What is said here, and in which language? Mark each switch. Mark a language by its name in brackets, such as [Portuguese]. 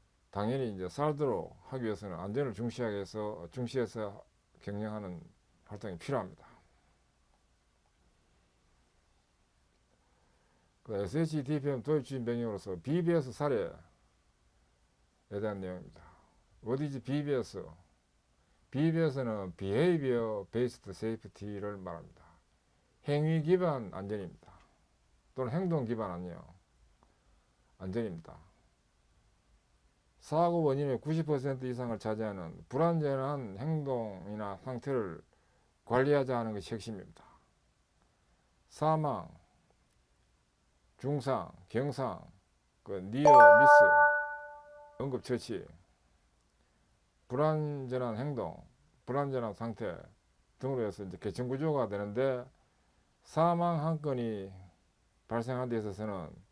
[Korean] 당연히 이제 살도록 하기 위해서는 안전을 중시해서 경영하는 활동이 필요합니다. SH DPM 도입 추진 변경으로서 BBS 사례에 대한 내용입니다. [English] What is BBS? [Korean] BBS는 Behavior Based Safety를 말합니다. 행위 기반 안전입니다. 또는 행동 기반 안전입니다. 사고 원인의 90% 이상을 차지하는 불안전한 행동이나 상태를 관리하지 않은 것이 핵심입니다. 사망, 중상, 경상, 니어 미스, 응급처치, 불안전한 행동, 불안전한 상태 등으로 해서 이제 계층구조가 되는데, 사망 한 건이 발생한 데 있어서는